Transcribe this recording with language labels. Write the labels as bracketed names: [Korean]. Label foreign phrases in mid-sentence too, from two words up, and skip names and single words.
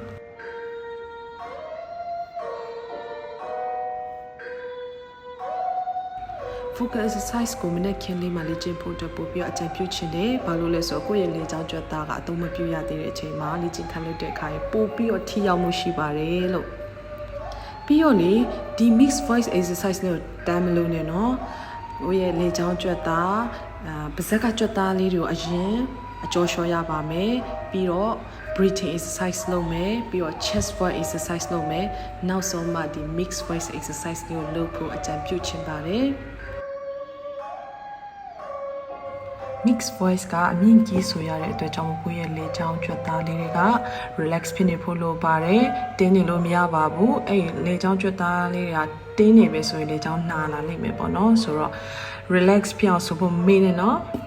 [English] focus exercise [Burmese] ကိုမနေ့ခင်းလေးမှာလေ့ကျင့်ဖို့အတွက်ပို့ပြီးအကြံပြုချင်တယ်။ဘာလို့လဲဆိုတော့ကိုယ့်ရဲ့လေကြောင်းကြွက်သားကအသုံး မပြုရသေးတဲ့အချိန်မှာလေ့ကျင့်ခန်းလုပ်တဲ့အခါပို့ပြီးတော့ထိရောက်မှုရှိပါတယ်လို့ပြီးတော့လေဒီ [English] mix voice exercise [Burmese] နဲ့တမ်းမလို့နဲ့နော်။ကိုယ့်ရဲ့လေကြောင်းကြွက်သားပါးစပ်ကကြွက်သားလေးတွေကိုအရင်အကျော်လျှော်ရပါမယ်။ပြီးတော့ [English] breathing exercise [Burmese] လုပ်မယ်ပြီးတော့ [English] chest voice exercise [Burmese] လုပ်မယ်နောက်ဆုံးမှဒီ [English] mix voice exercise [Burmese] ကိုလုပ်ဖို့အကြံပြုချင်ပါတယ်။ [English] mix voice [Burmese] ကအမြင့်ကြီးဆိုရတဲ့အတွက်ကြောင့်ကိုယ့်ရဲ့လေချောင်းကြွက်သားလေးတွေက relax ဖြစ်နေဖို့လိုပါတယ်တင်းနေလို့မရပါဘူးအဲ့လေချောင်းကြွက်သားလေးတွေကတင်းနေပဲဆိုရင်လေချောင်းနှာလာလိမ့်မယ်ပေါ့နော်ဆိုတော့ relax ဖြစ်အောင်ဆိုဖို့မေးနေနော်